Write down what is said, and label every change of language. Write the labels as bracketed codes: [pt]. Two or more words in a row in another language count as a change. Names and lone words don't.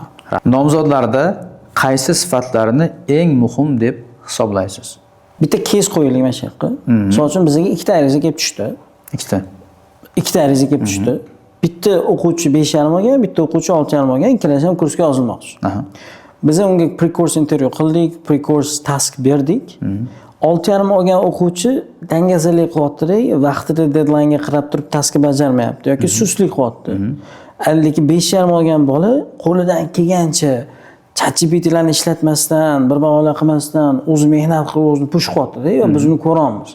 [uz] Nomzodlarda qaysi sifatlarni eng muhim deb hisoblaysiz? Bitta case qo'yaylik mana shu yoqqa. Misol uchun bizga ikkita ariza kelib tushdi. Ikkita ariza kelib tushdi. Bitta o'quvchi 5,5 olgan, bitta o'quvchi 6,5 olgan, ikkalasi ham kursga yozilmoqchi. Biz unga pre-course intervyu qildik, [en] pre-course task [uz] berdik. 6,5 olgan o'quvchi dangasalik qilyapti, vaqtida deadline ga qarab turib taskni bajarmayapti yoki sustlik qilyapti. Lekin 5,5 olgan bola qo'lidan kelgancha ChatGPT'larni ishlatmasdan, bir bahona qilmasdan o'zi mehnat qilib o'zini push qilyapti-da, va biz uni ko'ramiz.